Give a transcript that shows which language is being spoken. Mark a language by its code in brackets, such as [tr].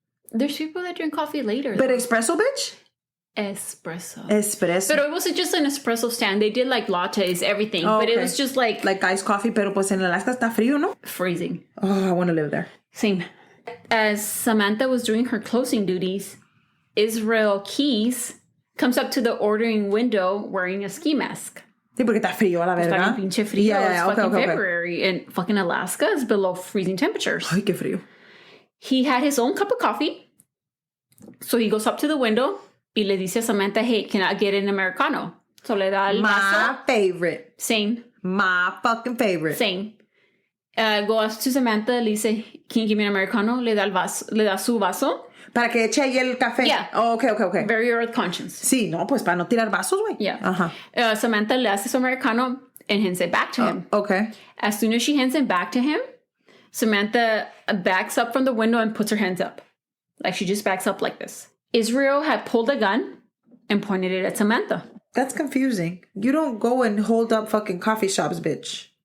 [en] There's people that drink coffee later. But espresso, bitch? Espresso. But it wasn't just an espresso stand. They did like lattes, everything. Oh, but it was just like iced coffee, [es] pero pues en Alaska está frío, ¿no? [en] Freezing. Oh, I want to live there. Same. As Samantha was doing her closing duties, Israel Keys comes up to the ordering window wearing a ski mask. [es] Sí, porque está frío a la verga. Está pinche frío. [en] Yeah, it's fucking February. And fucking Alaska is below freezing temperatures. [es] Ay, qué frío. [en] He had his own cup of coffee. So he goes up to the window [es] y le dice a [en] Samantha, hey, can I get an Americano? [es] So le da el vaso. [en] My favorite. Same. My fucking favorite. Same. Goes to Samantha, [es] le dice, [en] can you give me an Americano? [es] Le da su vaso. Para que eche ahí el café. [en] Yeah. Oh, okay. Very earth conscience. [es] Sí, no, pues para no tirar vasos, güey. [en] Yeah. Uh-huh. Samantha [es] le hace su [en] Americano and hands it back to him. Okay. As soon as she hands it back to him, Samantha backs up from the window and puts her hands up. Like she just backs up like this. Israel had pulled a gun and pointed it at Samantha. That's confusing. You don't go and hold up fucking coffee shops, bitch.